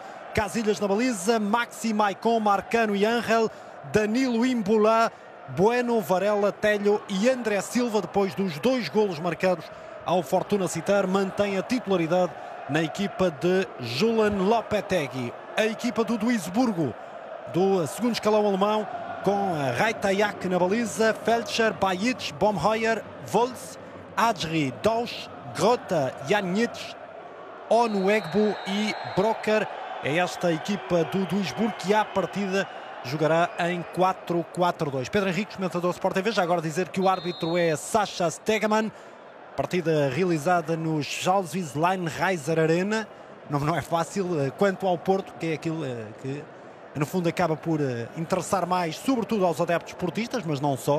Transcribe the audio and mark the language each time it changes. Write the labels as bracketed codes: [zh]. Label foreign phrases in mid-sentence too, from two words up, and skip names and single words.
[pt] Casillas na baliza, Maxi, Maicon, Marcano e Ángel, Danilo, Imbula, Bueno, Varela, Telho e André Silva, depois dos 2 golos marcados ao Fortuna Sittard, mantém a titularidade na equipa de Julen Lopetegui. A equipa do Duisburgo, do segundo escalão alemão, com Reitayak na baliza, Feldscher, Bajic, Bomhoyer, Volz, Adjri, Dausch, Grota, Janic, Onuegbu e Brocker. É esta equipa do Duisburgo que à partida jogará em 4-4-2. Pedro Henrique, comentador Sport TV, já agora dizer que o árbitro é Sascha Stegemann. Partida realizada no Schalkwijk Arena. Não é fácil. Quanto ao Porto, que é aquilo que no fundo acaba por interessar mais, sobretudo aos adeptos portistas, mas não só.